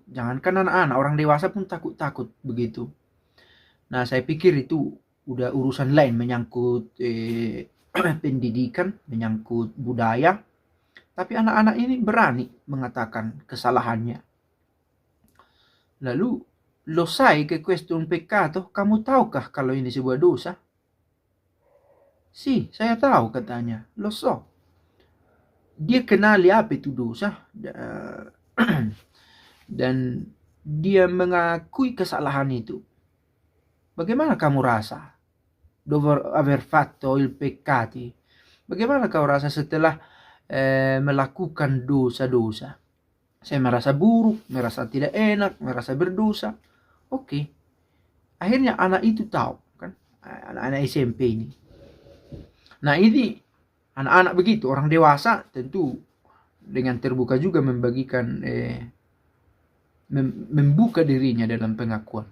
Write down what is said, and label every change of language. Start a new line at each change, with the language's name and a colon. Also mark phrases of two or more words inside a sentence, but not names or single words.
Indonesian: Jangankan anak-anak, orang dewasa pun takut-takut begitu. Nah, saya pikir itu udah urusan lain, menyangkut pendidikan, menyangkut budaya. Tapi anak-anak ini berani mengatakan kesalahannya. Lalu,
Italian: lo sai che questo è un peccato?
Indonesian: Kamu tahukah kalau ini sebuah dosa? Si, saya tahu katanya.
Italian: Lo so.
Indonesian: Dia kenali apa itu dosa. Dan dia mengakui kesalahan itu. Bagaimana kamu rasa?
Italian: Dopo aver fatto il peccati.
Indonesian: Bagaimana kau rasa setelah melakukan dosa-dosa? Saya merasa buruk, merasa tidak enak, merasa berdosa. Oke. Akhirnya anak itu tahu, kan? Anak-anak SMP ini. Nah, ini anak-anak begitu, orang dewasa tentu dengan terbuka juga membagikan membuka dirinya dalam pengakuan.